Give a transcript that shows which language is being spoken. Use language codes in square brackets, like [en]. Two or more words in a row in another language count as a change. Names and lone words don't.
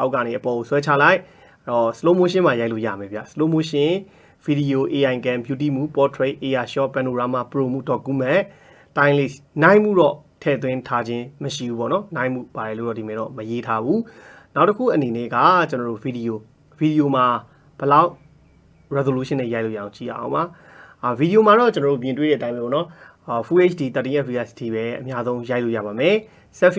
[my] က်ကနေအပေါ်ကိုဆွဲချလိုက်အဲ့တော့ [en] slow motion [my] မှာရိုက်လို့ရမယ်ဗျ [en] slow motion video AI cam beauty move portrait AR shot panorama pro move document time lapse [my] နိုင်မှုတော့ထည့်သွင်းထားခြင်းမရှိဘူးပေါ့နော်နိုင်မှုပါတယ်လို့တော့ဒီမှာတော့မရေးထား ဘူးနောက်တစ်ခုအနေနဲ့ကကျွန်တော်တို့ video မှာဘယ်လောက် resolution နဲ့ရိုက်လို့ရအောင်ကြည့်အောင်ပါvideo မှာတော့ကျွန်တော်တို့ပြင်တွေ့တဲ့အတိုင်းပဲပေါ့နော် [en] Full HD [my] 30fps ထိပဲအများဆုံးရိုက်လို့ရပါမယ် Selfie